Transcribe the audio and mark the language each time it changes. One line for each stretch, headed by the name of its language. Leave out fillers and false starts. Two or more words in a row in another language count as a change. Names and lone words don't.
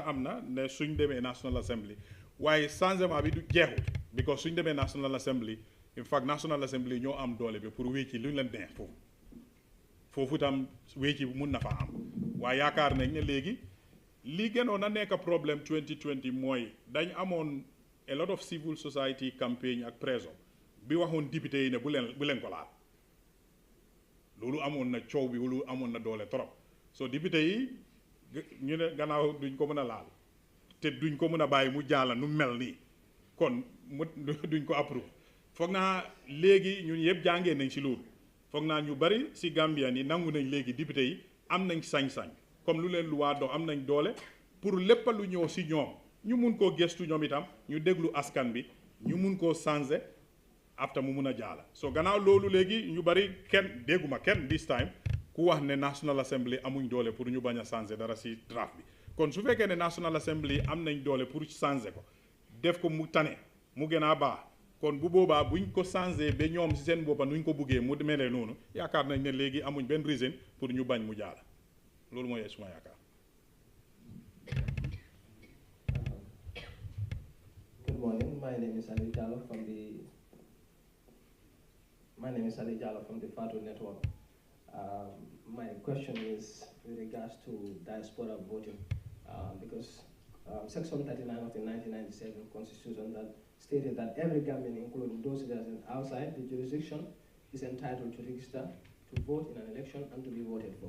Wolof: am na ne suñ demee National Assembly waaye changement bi du jeexut because suñ demee National Assembly
English: in fact
Wolof: National Assembly ñoo am doole bi pour wécci lu ñu leen neex foofu tam wécci mun na fa am waaye yaakaar nañ ne léegi li gënoon a nekk problème 2020 mooy dañ amoon
English: a lot of civil society campaign
Wolof: ak preso bi waxoon député yi ne bu leen ko laal loolu amoon na coow bi loolu amoon na doole trop so député yi ñu ne gannaaw duñ ko mën a laal te duñ ko mën a bàyyi mu jaala nu mel nii kon duñ ko approuve foog naa léegi ñun yëpp jàngee nañ si loolu foog naa ñu bari si Gambia ni nangu nañ léegi député yi am nañ sañ-sañ comme lu leen luwaa do am nañ doole pour lépp lu ñëw si ñoom ñu mun koo gestu ñoom itam ñu déglu askan bi ñu mun koo changer after mu mun a jaala so gannaaw loolu léegi ñu bari kenn dégguma kenn
English: this time
Wolof: ku wax ne National Assembly amuñ doole pour ñu bañ a changer dara si draft bi kon su fekkee ne National Assembly am nañ doole pour changer ko def ko mu tane mu gën a baax kon bu boobaa buñ ko changer ba ñoom si seen boppa nuñ ko buggee mu melee noonu yaakaar nañ ne léegi amuñ benn reason pour ñu bañ mu jaala loolu mooy suma yaakaar.
English: Good morning. My name is Ali Jallo from the Fatu Network. My question is with regards to diaspora voting, because Section 39 of the 1997 Constitution that stated that every Gambian, including those residents outside the jurisdiction, is entitled to register to vote in an election and to be voted for.